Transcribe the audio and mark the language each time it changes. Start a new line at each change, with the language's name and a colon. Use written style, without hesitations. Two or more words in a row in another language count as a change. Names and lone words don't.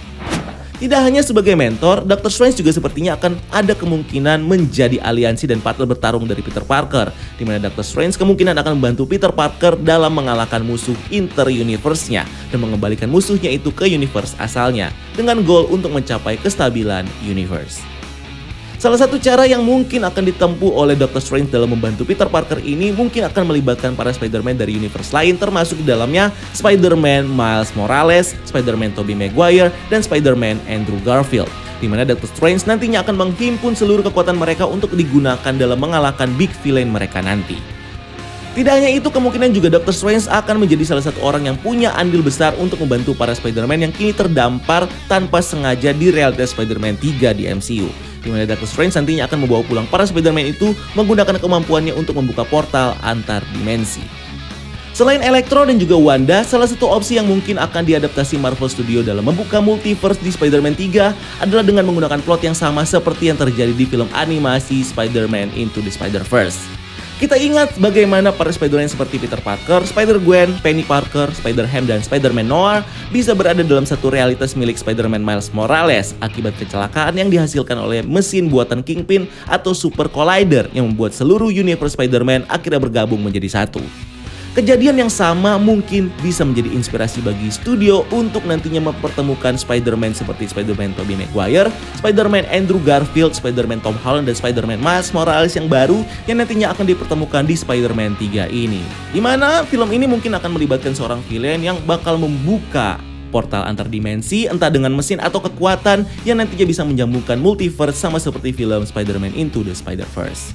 Indonesian: Tidak hanya sebagai mentor, Doctor Strange juga sepertinya akan ada kemungkinan menjadi aliansi dan partner bertarung dari Peter Parker, di mana Doctor Strange kemungkinan akan membantu Peter Parker dalam mengalahkan musuh inter-universe-nya dan mengembalikan musuhnya itu ke universe asalnya dengan goal untuk mencapai kestabilan universe. Salah satu cara yang mungkin akan ditempuh oleh Doctor Strange dalam membantu Peter Parker ini mungkin akan melibatkan para Spider-Man dari universe lain, termasuk di dalamnya Spider-Man Miles Morales, Spider-Man Tobey Maguire, dan Spider-Man Andrew Garfield. Di mana Doctor Strange nantinya akan menghimpun seluruh kekuatan mereka untuk digunakan dalam mengalahkan
English: big villain
Indonesian: mereka nanti. Tidak hanya itu, kemungkinan juga Doctor Strange akan menjadi salah satu orang yang punya andil besar untuk membantu para Spider-Man yang kini terdampar tanpa sengaja di realitas Spider-Man 3 di MCU. Di mana Doctor Strange nantinya akan membawa pulang para Spider-Man itu menggunakan kemampuannya untuk membuka portal antar dimensi. Selain Electro dan juga Wanda, salah satu opsi yang mungkin akan diadaptasi Marvel Studio dalam membuka multiverse di Spider-Man 3 adalah dengan menggunakan plot yang sama seperti yang terjadi di film animasi Spider-Man Into the Spider-Verse. Kita ingat bagaimana para Spider-Man seperti Peter Parker, Spider-Gwen, Penny Parker, Spider-Ham, dan Spider-Man Noir bisa berada dalam satu realitas milik Spider-Man Miles Morales akibat kecelakaan yang dihasilkan oleh mesin buatan Kingpin atau Super Collider yang membuat seluruh universe Spider-Man akhirnya bergabung menjadi satu. Kejadian yang sama mungkin bisa menjadi inspirasi bagi studio untuk nantinya mempertemukan Spider-Man seperti Spider-Man Tobey Maguire, Spider-Man Andrew Garfield, Spider-Man Tom Holland, dan Spider-Man Miles Morales yang baru yang nantinya akan dipertemukan di Spider-Man 3 ini. Dimana film ini mungkin akan melibatkan seorang villain yang bakal membuka portal antar dimensi, entah dengan mesin atau kekuatan yang nantinya bisa menyambungkan multiverse sama seperti film Spider-Man Into the Spider-Verse.